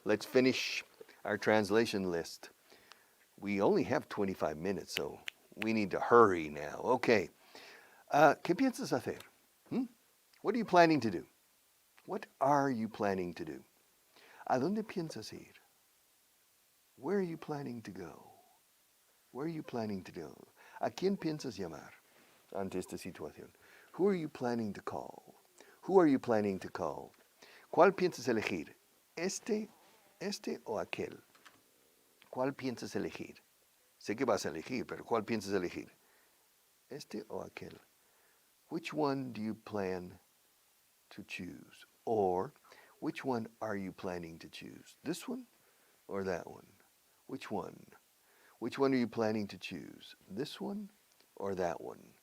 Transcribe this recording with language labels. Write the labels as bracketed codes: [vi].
[en] Let's finish our translation list. We only have 25 minutes, so we need to hurry now. Okay. [es] ¿Qué piensas hacer? [en] What are you planning to do? What are you planning to do? [es] ¿A dónde piensas ir? [en] Where are you planning to go? Where are you planning to go? [es] ¿A quién piensas llamar ante esta situación? [en] Who are you planning to call? Who are you planning to call? [es] ¿Cuál piensas elegir? ¿Este o aquel? ¿Cuál piensas elegir? Sé que vas a elegir, pero ¿cuál piensas elegir? ¿Este o aquel? [en] Which one do you plan to choose? Or, which one are you planning to choose? This one or that one? Which one? Which one are you planning to choose? This one or that one?